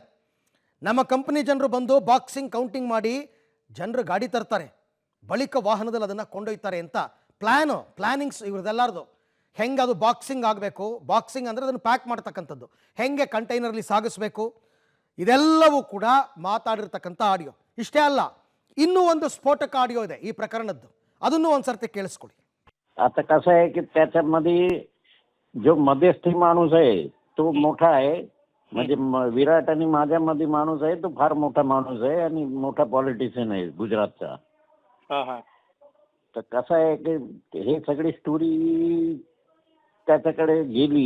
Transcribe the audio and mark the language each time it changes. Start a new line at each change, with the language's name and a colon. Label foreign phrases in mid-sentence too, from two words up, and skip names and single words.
Kannada: ನಮ್ಮ ಕಂಪ್ನಿ ಜನರು ಬಂದು
English: boxing counting
Kannada: ಮಾಡಿ ಜನರು ಗಾಡಿ ತರ್ತಾರೆ, ಬಳಿಕ ವಾಹನದಲ್ಲಿ ಅದನ್ನು ಕೊಂಡೊಯ್ತಾರೆ ಅಂತ ಪ್ಲ್ಯಾನಿಂಗ್ಸ್ ಇವ್ರದ್ದೆಲ್ಲಾರ್ದು. ಹೆಂಗೆ ಅದು ಬಾಕ್ಸಿಂಗ್ ಆಗಬೇಕು, ಬಾಕ್ಸಿಂಗ್ ಅಂದರೆ ಅದನ್ನು ಪ್ಯಾಕ್ ಮಾಡ್ತಕ್ಕಂಥದ್ದು, ಹೆಂಗೆ ಕಂಟೈನರ್ಲಿ ಸಾಗಿಸ್ಬೇಕು, ಇದೆಲ್ಲವೂ ಕೂಡ ಮಾತಾಡಿರ್ತಕ್ಕಂಥ ಆಡಿಯೋ. ಇಷ್ಟೇ ಅಲ್ಲ, ಇನ್ನೂ ಒಂದು ಸ್ಫೋಟಕ ಆಡಿಯೋ ಇದೆ ಈ ಪ್ರಕರಣದ್ದು, ಅದನ್ನು ಒಂದು ಸರ್ತಿ ಕೇಳಿಸ್ಕೊಡಿ.
Marathi: आता कसं आहे की त्याच्यामध्ये जो मध्यस्थी माणूस आहे तो मोठा आहे. म्हणजे विराट आणि माझ्यामध्ये माणूस आहे तो फार मोठा माणूस आहे आणि मोठा पॉलिटिशियन आहे गुजरातचा. तर कसं आहे की हे सगळी स्टोरी त्याच्याकडे गेली.